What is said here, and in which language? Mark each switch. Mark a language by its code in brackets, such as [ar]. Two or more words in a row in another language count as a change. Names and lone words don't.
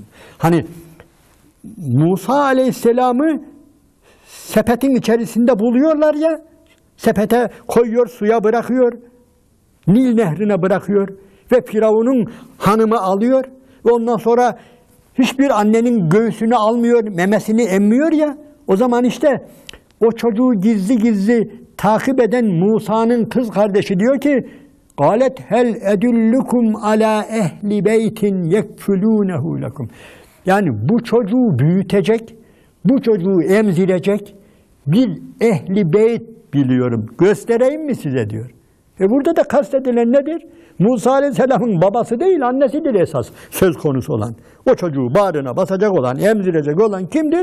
[tr] Hani Musa Aleyhisselam'ı sepetin içerisinde buluyorlar ya, sepete koyuyor, suya bırakıyor, Nil nehrine bırakıyor ve Firavun'un hanımı alıyor ve ondan sonra hiçbir annenin göğsünü almıyor, memesini emmiyor ya, o zaman işte o çocuğu gizli gizli takip eden Musa'nın kız kardeşi diyor ki, [ar] قَالَتْ هَلْ اَدُلُّكُمْ عَلَى اَهْلِ بَيْتٍ يَكْفُلُونَهُ لَكُمْ. [tr] Yani bu çocuğu büyütecek, bu çocuğu emzirecek bir ehli beyt biliyorum. Göstereyim mi size diyor. Burada da kastedilen nedir? Musa Aleyhisselam'ın babası değil, annesidir esas söz konusu olan. O çocuğu bağrına basacak olan, emzirecek olan kimdir?